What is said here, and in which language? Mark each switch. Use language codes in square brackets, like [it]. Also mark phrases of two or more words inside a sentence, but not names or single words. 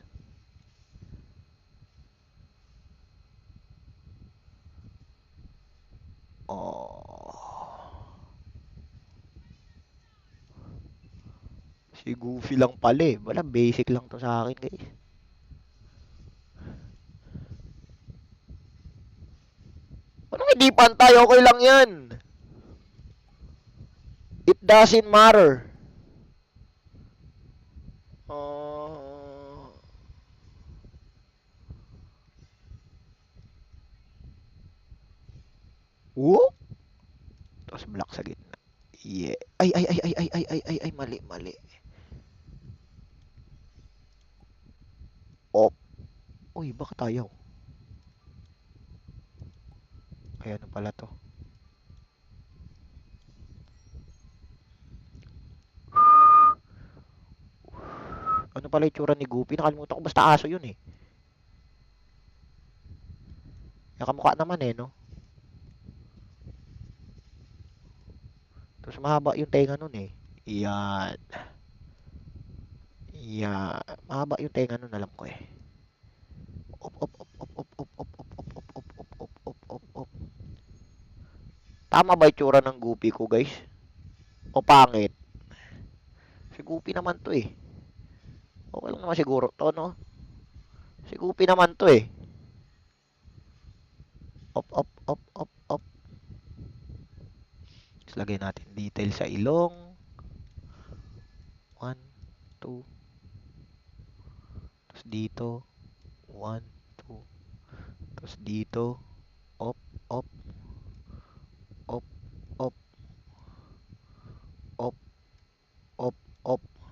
[tl] Oh. Si Goofy lang pala eh. Wala, basic lang to sa akin, guys. Anong hindi pantay? Okay lang yan. [en] It doesn't matter. Whoop! [tl] Tapos black sa gitna. Yeah. Ay, mali, mali. Op. Uy, bakit ayaw? Ay, ano pala to? Ano pala yung tsura ni Goofy? Nakalimutan ko, basta aso yun eh. Nakamukha naman eh, no? Tapos mahaba yung tenga nun eh. Yan. Yan. Mahaba yung tenga nun, alam ko eh. Op, op, op, op, op, op, op, op, op, op, op, op, op, op, op, op. Tama ba yung tsura ng Goofy ko, guys? O pangit? Si Goofy naman to eh. Okay lang naman siguro to, no? Si Goofy naman to eh. Op, op, op, op, op. Tapos lagay natin detail sa ilong. 1, 2. Tapos dito. 1, 2. Tapos dito. Op, op. Op, op. Op, op, op.